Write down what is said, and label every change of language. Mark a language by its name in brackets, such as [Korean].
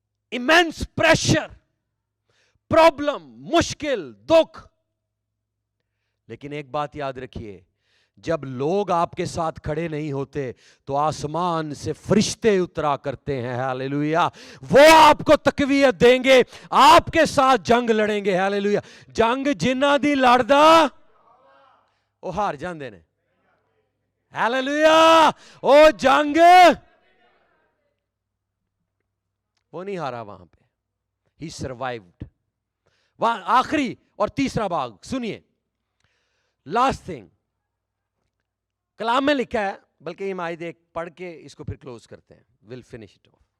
[English] immense pressure, [Urdu] problem, مشکل, دکھ. لیکن ایک بات یاد رکھیے, جب لوگ آپ کے ساتھ کھڑے نہیں ہوتے تو آسمان سے فرشتے اترا کرتے ہیں. ہاللیلویا. وہ آپ کو تقویت دیں گے, آپ کے ساتھ جنگ لڑیں گے. ہاللیلویا. [Punjabi] جنگ جنہ دی لڑدا وہ ہار جاندے نے. ہاللیلویا. [Urdu] او جنگ وہ نہیں ہارا وہاں پہ, [English] He survived. [Urdu] وہاں آخری اور تیسرا باغ سنیے, لاسٹ تھنگ کلام میں لکھا ہے, بلکہ یہ آیت ایک پڑھ کے اس کو پھر کلوز کرتے ہیں, [English] Will finish it off.